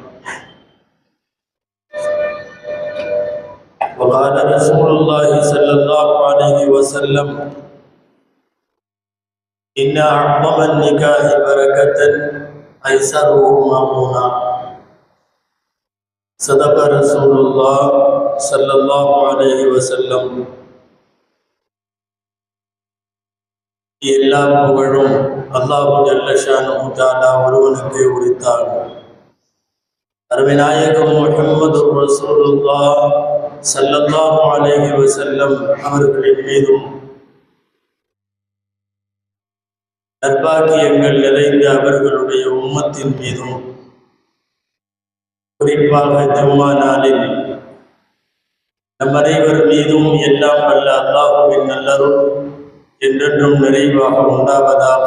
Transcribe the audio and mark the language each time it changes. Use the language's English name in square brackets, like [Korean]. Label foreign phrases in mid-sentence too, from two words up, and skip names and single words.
[Arabic] وقال رسول الله صلى الله عليه وسلم: إن أعظم النكاح بركة أيسره مأمونا. صدق رسول الله صلى الله عليه وسلم. [Tamil] எல்லா புகழும் [Arabic] الله جل شأنه تعالى [Tamil] ஒருவனுக்கே உரித்தாகும். அருமைநாயகம் முஹம்மது [Arabic] رسول الله صلى الله عليه وسلم [Tamil] அவர்களின் மீதும் நற்பாக்கியங்கள் நிறைந்த அவர்களுடைய உம்மத்தின் மீதும் குறிப்பாக ஜும்மா நாளில் நம் அனைவர் மீதும் எல்லாம் வல்ல அல்லாஹுவின் நல்லருள் என்றென்றும் நிறைவாக உண்டாவதாக.